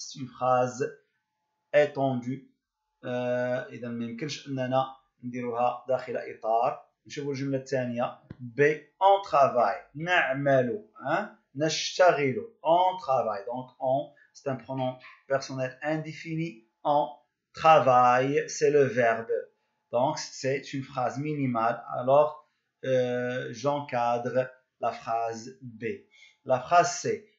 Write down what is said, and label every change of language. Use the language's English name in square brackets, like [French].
[French] c'est une phrase étendue. [Arabic] إذا ما يمكنش أننا نديروها داخل إطار. نشوفوا الجملة الثانية. [French] B on travaille [Arabic] نعمل نشتغل [French] on travaille. donc on c'est un pronom personnel indéfini. On travaille c'est le verbe. donc c'est une phrase minimale. alors j'encadre la phrase B. la phrase C.